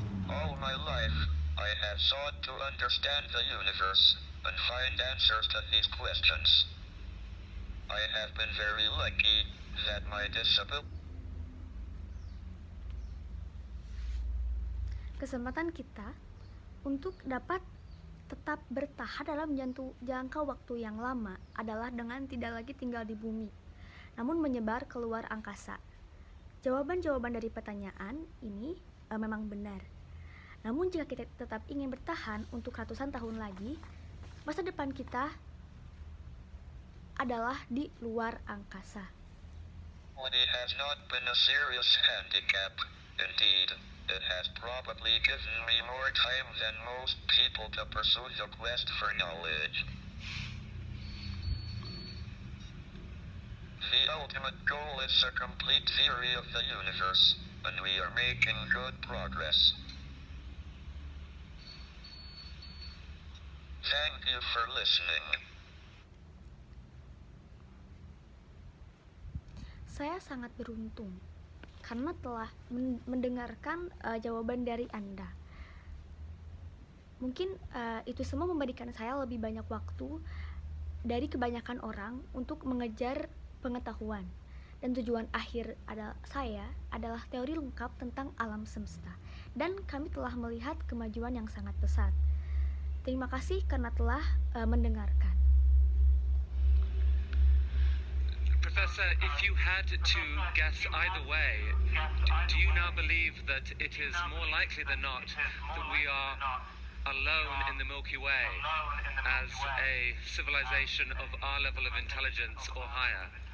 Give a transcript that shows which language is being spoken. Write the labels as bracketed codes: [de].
[en] All my life, I have sought to understand the universe and find answers to these questions. I have been very lucky that my disability. [id] Kesempatan kita untuk dapat tetap bertahan dalam jangka waktu yang lama adalah dengan tidak lagi tinggal di bumi, namun menyebar keluar angkasa. Jawaban-jawaban dari pertanyaan ini memang benar. Namun jika kita tetap ingin bertahan untuk ratusan tahun lagi, masa depan kita adalah di luar angkasa. [en] It has not been a serious handicap. Indeed, it has probably given me more time than most people to pursue the quest for knowledge. The ultimate goal is a complete theory of the universe, and we are making good progress. Thank you for listening. [id] Saya sangat beruntung karena telah mendengarkan jawaban dari Anda. Mungkin itu semua memberikan saya lebih banyak waktu dari kebanyakan orang untuk mengejar pengetahuan. Dan tujuan akhir adalah teori lengkap tentang alam semesta. Dan kami telah melihat kemajuan yang sangat pesat. Terima kasih karena telah mendengarkan. [en] Professor, if you had to guess either way, do you now believe that it is more likely than not that we are alone in the Milky Way as a civilization of our level of intelligence or higher?